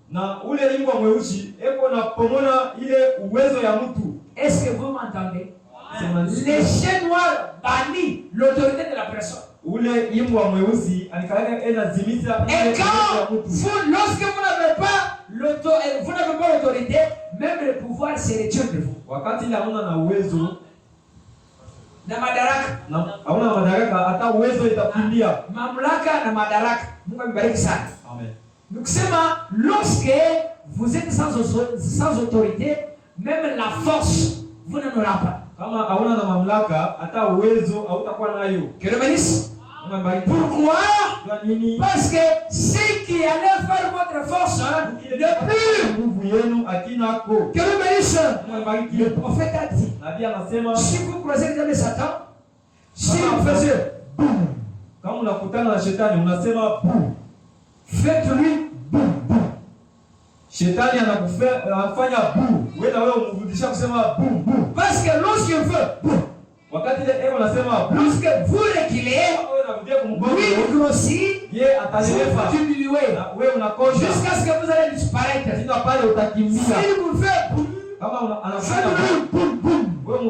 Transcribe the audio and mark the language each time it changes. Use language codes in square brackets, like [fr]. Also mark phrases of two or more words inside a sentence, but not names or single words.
[fr] Est-ce que vous m'entendez? Les chairs noires bannissent l'autorité de la personne. Et quand lorsque vous n'avez pas l'autorité, même le pouvoir se retire de vous. [sw] Na madaraka mamlaka na madaraka. Mungu amebariki sana. Amen. [fr] Donc lorsque vous êtes sans autorité, même la force vous n'en aurez pas. Que le bénisse. Pourquoi? Parce que ce qui allait faire votre force ne plus. Que le bénisse. Le prophète a dit, si vous croisez jamais Satan, si vous faisiez boum, faites-lui boum boum. [sw] Shetani anafanya boum. Wewe na wewe umrudisha kusema boum boum. [fr] Parce que lorsqu'il veut boum, lorsque vous reculez, lui il grossit, vous diminuez jusqu'à ce que vous allez disparaître. S'il vous fait boum, faites boum boum boum.